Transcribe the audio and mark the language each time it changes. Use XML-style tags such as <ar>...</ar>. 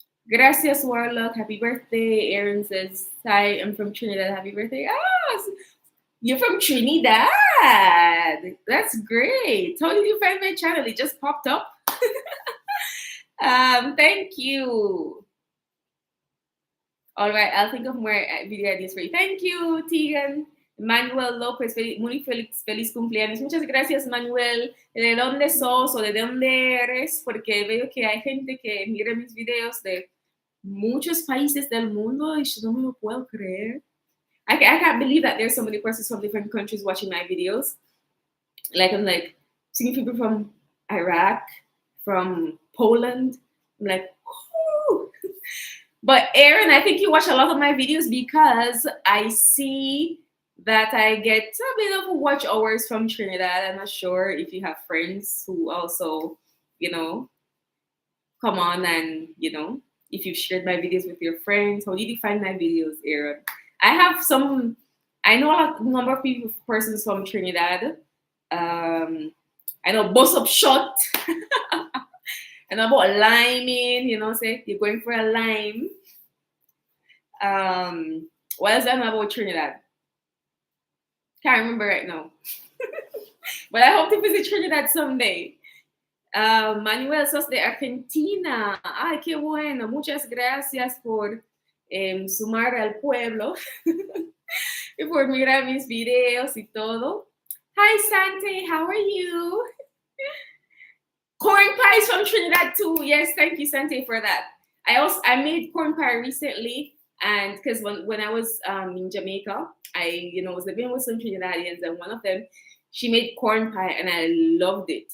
<en>Gracias, Warlock. Happy birthday. Aaron says, hi, I'm from Trinidad. Happy birthday. You're from Trinidad. That's great. How did you find my channel? It just popped up. Thank you. All right, I'll think of more video ideas for you. Thank you, Tegan.</en> <es>Manuel López, muy feliz cumpleaños. Muchas gracias, Manuel. ¿De dónde sos o de dónde eres? Porque veo que hay gente que mira mis videos de muchos países del mundo y yo no me lo puedo creer.</es> <en>I can't believe that there's so many persons from different countries watching my videos. I'm seeing people from Iraq, from Poland. I'm like, whoo. But Aaron, I think you watch a lot of my videos because I see that I get a bit of watch hours from Trinidad. I'm not sure if you have friends who also, come on and, if you've shared my videos with your friends. How did you find my videos, Aaron? I know a number of persons from Trinidad. I know Boss Up Shot. I know about liming, say you're going for a lime. What else I know about Trinidad? Can't remember right now. But I hope to visit Trinidad someday.</en> <es>Manuel, sos de Argentina. Ay, qué bueno. Muchas gracias por sumar al pueblo y por mirar mis videos y todo.</es> <en>Hi, Sante. How are you? Corn pies from Trinidad too. Yes, thank you, Sante, for that. I made corn pie recently, and because when I was in Jamaica, I was living with some Trinidadians, and one of them, she made corn pie, and I loved it.</en>